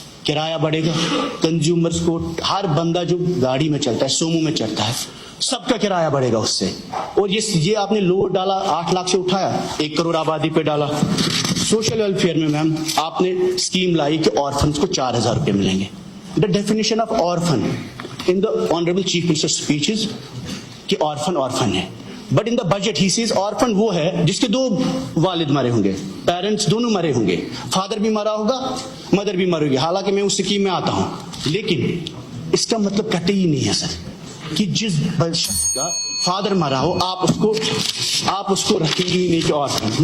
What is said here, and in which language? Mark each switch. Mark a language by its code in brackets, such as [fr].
[ur] کرایہ بڑھے گا، کنزیومرز کو، ہر بندہ جو گاڑی میں چلتا ہے، سومو میں چلتا ہے، سب کا کرایہ بڑھے گا اس سے. اور یہ آپ نے لوڈ ڈالا 8 لاکھ سے اٹھایا، 1 کروڑ آبادی پہ ڈالا. سوشل ویلفیئر میں میم آپ نے اسکیم لائی کہ آرفنس کو 4000 روپے ملیں گے. [en] The definition of orphan in the honourable chief minister speeches کہ orphan ہے. But in the budget he says orphan [ur] وہ ہے جس کے 2 والد مرے ہوں گے، پیرنٹس دونوں مرے ہوں گے، فادر بھی مرا ہوگا، مدر بھی مرے ہوگی. حالانکہ میں اس اسکیم میں آتا ہوں، لیکن اس کا مطلب کٹے ہی نہیں ہے سر کہ جس شخص کا فادر مرا ہو آپ اس کو رکھیں گے ہی نہیں کہ آرفن.